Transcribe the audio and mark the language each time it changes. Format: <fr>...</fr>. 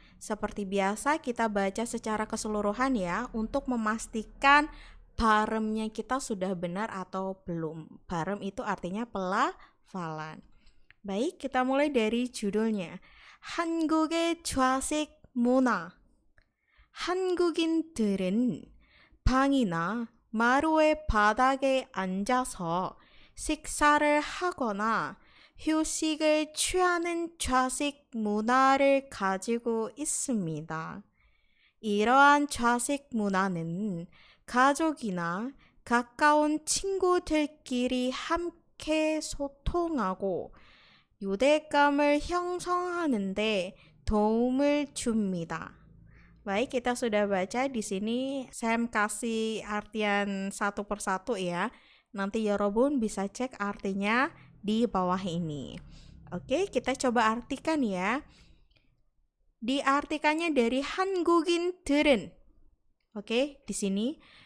<id>Seperti biasa kita baca secara keseluruhan ya untuk memastikan baremnya kita sudah benar atau belum. Barem itu artinya pelafalan. Baik, kita mulai dari judulnya.</id> <ko>한국의 좌식 문화. 한국인들은 방이나 마루의 바닥에 앉아서 식사를 하거나 휴식을 취하는 좌식 문화를 가지고 있습니다. 이러한 좌식 문화는 가족이나 가까운 친구들끼리 함께 소통하고 유대감을 형성하는 데 도움을 줍니다.</ko> <id>Baik, kita sudah baca di sini. Saya kasih artian satu persatu ya. Nanti Yorobun bisa cek artinya di bawah ini. Oke, kita coba artikan ya. Diartikannya dari 한국인들은. Oke, di sini.</id>